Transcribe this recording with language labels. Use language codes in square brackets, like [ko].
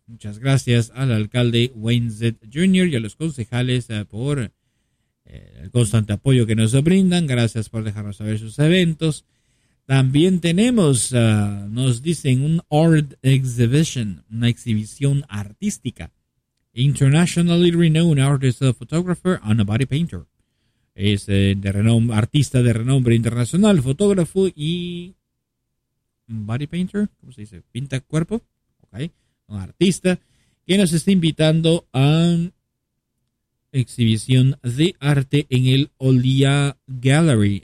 [es] Muchas gracias al alcalde Wayne Zed Jr. y a los concejales por el constante apoyo que nos brindan. Gracias por dejarnos saber sus eventos. También tenemos, nos dicen, un [en] art exhibition, [es] una exhibición artística. [en] Internationally renowned artist, photographer and a body painter. [es] Es artista de renombre internacional, fotógrafo y body painter, ¿cómo se dice? Pinta cuerpo, okay. Un artista que nos está invitando a exhibición de arte en el Olia Gallery.